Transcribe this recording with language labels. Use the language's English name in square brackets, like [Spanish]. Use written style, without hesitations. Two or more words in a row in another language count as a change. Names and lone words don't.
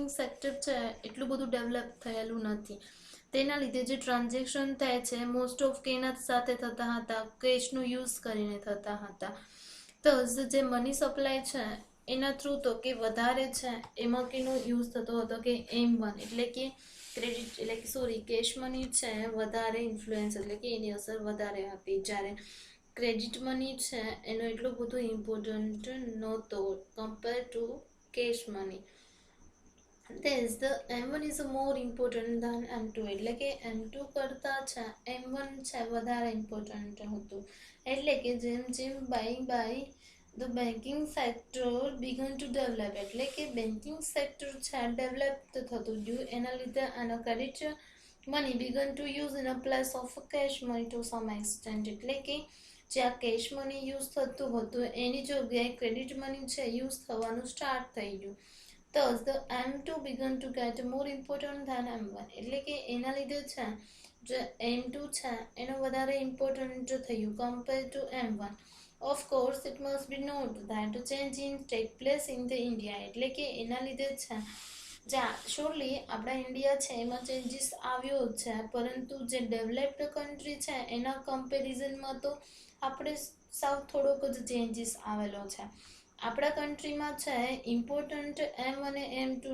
[Gujarati] સેક્ટર છે એટલું બધું ડેવલપ થયેલું નથી તેના લીધે જે ટ્રાન્ઝેક્શન થાય છે [English] most of [Gujarati] કેના સાથે થતા હતા કેશનો યુઝ કરીને થતા હતા તો જે [English] money supply [Gujarati] છે એના થ્રુ તો કે વધારે છે એમાં કેનો યુઝ થતો હતો કે M1 એટલે કે ક્રેડિટ એટલે કે [English] sorry cash money [Gujarati] છે વધારે ઇન્ફ્લુઅન્સ એટલે કે એની અસર વધારે હતી જ્યારે [English] credit money [Gujarati] છે એનો એટલો બધો ઇમ્પોર્ટન્ટ નહોતો [English] compare to cash money Thus, the M1 is more important than M2 [Gujarati] એટલે કે M2 કરતા છે M1 છે વધારે ઇમ્પોર્ટન્ટ હતું એટલે કે જેમ જેમ [English] by the banking sector began to develop [Gujarati] એટલે કે [English] banking sector [Gujarati] છે ડેવલપ થતું ગયું એના લીધે આનો [English] credit money began to use in a place of cash money to some extent [Gujarati] એટલે કે જ્યાં [English] cash money [Gujarati] યુઝ થતું હતું એની જગ્યાએ [English] credit money [Gujarati] છે યુઝ થવાનું સ્ટાર્ટ થઈ ગયું [English] Thus, the M2 began to get more important than M1 [Gujarati] એટલે કે એના લીધે છે જે M2 છે એનો વધારે ઇમ્પોર્ટન્ટ થયું [English] compared to M1. Of course, it must be noted that the change in take place in the India [Gujarati] એટલે કે એના લીધે છે શ્યોરલી આપણા ઇન્ડિયા છે એમાં ચેન્જીસ આવ્યો છે પરંતુ જે [English] developed country [Gujarati] છે એના કમ્પેરિઝનમાં તો આપણે સાવ થોડોક જ ચેન્જીસ આવેલો છે આપણા કન્ટ્રીમાં છે ઇમ્પોર્ટન્ટ M અને M2